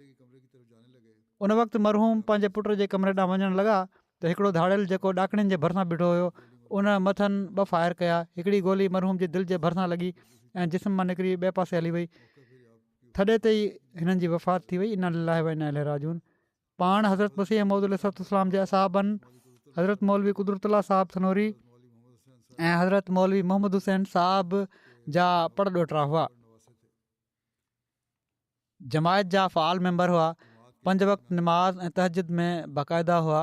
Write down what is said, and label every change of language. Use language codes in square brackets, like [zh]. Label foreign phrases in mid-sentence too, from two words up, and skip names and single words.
[sd] उन वक़्तु मरहूम पंहिंजे पुट जे कमरे ॾांहुं वञणु लॻा त हिकिड़ो धाड़ेल जेको ॾाकणियुनि जे भरिसां बीठो हुयो उन मथनि 2 फायर कया। हिकिड़ी गोली मरहूम जे दिलि जे भरिसां लॻी ऐं जिस्म मां निकिरी ॿिए पासे हली वई। थॾे ते ई हिननि जी वफ़ात थी वई। [ar] إنا لله وإنا إليه راجعون. [sd] पाण हज़रत मसीह मऊद अलैहिस्सलाम जे असहाबनि हज़रत मौलवी कुदरतुल्लाह साहिबु थनोरी ऐं हज़रत मौलवी मोहम्मद हुसैन साहिब जा पड़ ॾोहिटा हुआ। जमायत जा फ़ाल मेंबर हुआ। 5 वक़्त नमाज़ ऐं तहज्जुद में बाक़ाइदा हुआ।